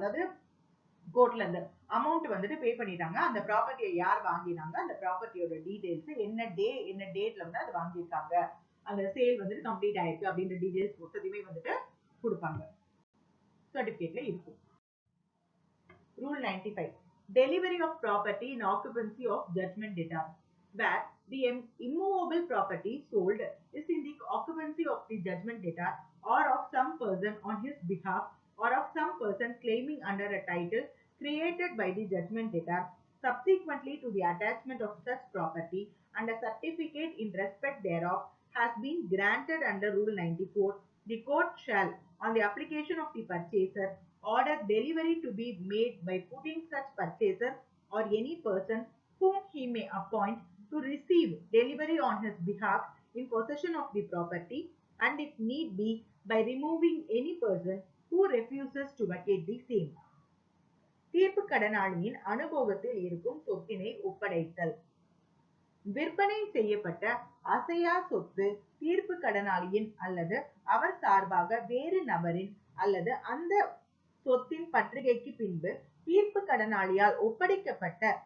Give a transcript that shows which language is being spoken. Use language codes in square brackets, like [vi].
[ta] அதாவது கோர்ட்ல இருந்து அமௌண்ட் வந்துட்டு பே பண்ணிட்டாங்க, அந்த ப்ராப்பர்ட்டியை யார் வாங்கினாங்க, அந்த ப்ராப்பர்ட்டியோட டீடைல்ஸ் என்ன டேட்ல வந்து அது வாங்கியிருக்காங்க, அந்த சேல் வந்துட்டு கம்ப்ளீட் ஆயிருக்கு அப்படின்ற டீடைல்ஸ் மொத்தத்தையுமே வந்துட்டு கொடுப்பாங்க, சர்டிபிகேட்ல இருக்கும். [en] Rule 95. Delivery of property in occupancy of judgment debtor. Where the immovable property sold is in the occupancy of the judgment debtor or of some person on his behalf or of some person claiming under a title created by the judgment debtor subsequently to the attachment of such property and a certificate in respect thereof has been granted under Rule 94, the court shall, on the application of the purchaser, order delivery to be made by putting such purchaser or any person whom he may appoint to receive delivery on his behalf in possession of the property, and if need be by removing any person who refuses to vacate the same. [ta] தீர்ப்பு கடனாளியின் அனுபவத்தில் இருக்கும் சொத்தினை ஒப்படைத்தல். விற்பனை செய்யப்பட்ட அசையா சொத்து தீர்ப்பு கடனாளியின் அல்லது அவர் சார்பாக வேறு நபரின் அல்லது அந்த சொத்தின் பற்றுகைக்கு பின்பு தீர்ப்பு கடனாளியால் ஒப்படைக்கப்பட்ட